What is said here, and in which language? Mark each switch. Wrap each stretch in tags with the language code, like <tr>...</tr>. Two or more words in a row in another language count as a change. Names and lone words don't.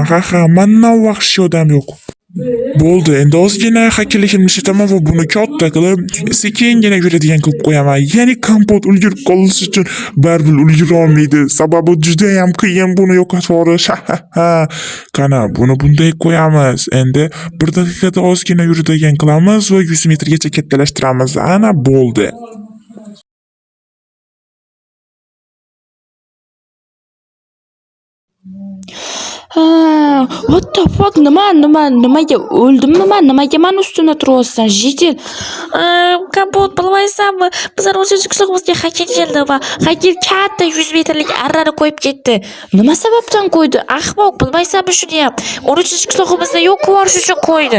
<uz>Ha, mendan vahshiy odam yo'q. Bo'ldi, endi ozgina hakkalikimni ishlataman va buni katta qilib, sekingina yuradigan qilib qo'yaman. Ya'ni kompot ulgurib qolishi uchun baribir ulgura olmaydi. Sababi juda ham qiyin buni yo'qotib yuborish. Qana, buni bunday qo'yamiz. Endi 1 daqiqada ozgina yuradigan qilamiz va 100 metrgacha kattalashtiramiz. Ana bo'ldi.</uz> <en>What the fuck?</en> <uz>Nimaga o'ldimmi men? Nimaga men ustimda turyapsan? Jitil. Kompot bilmaysanmi? Bizlar 13-qishloqimizga hacker keldi va hacker katta 100 metrlik arrani qo'yib ketdi. Nima sababdan qo'ydi? Ahmoq, bilmaysanmi shuni ham? 13-qishloqimizda yo'q qilish uchun qo'ydi.</uz>